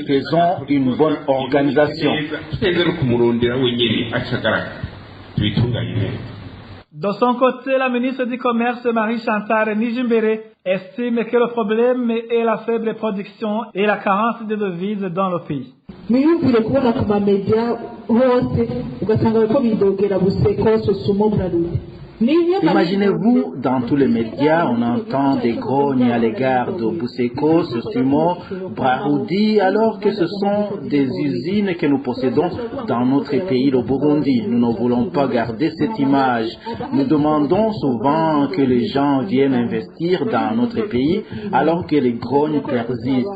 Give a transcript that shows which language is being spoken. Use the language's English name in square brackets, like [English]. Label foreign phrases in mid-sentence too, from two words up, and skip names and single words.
[French] Faisons une bonne organisation. De son côté, la ministre du Commerce, Marie-Chantal Nijimbere, estime que le problème est la faible production et la carence de devises dans le pays. [Rundi] mwiyumvire kubona ku mamedia hose ugasanga bariko bidogera Buseko Sosumo Braludi. [French] Imaginez-vous, dans tous les médias, on entend des grognes à l'égard de Buseko, Sosumo, Brahoudi, alors que ce sont des usines que nous possédons dans notre pays, le Burundi. Nous ne voulons pas garder cette image. Nous demandons souvent que les gens viennent investir dans notre pays, alors que les grognes persistent.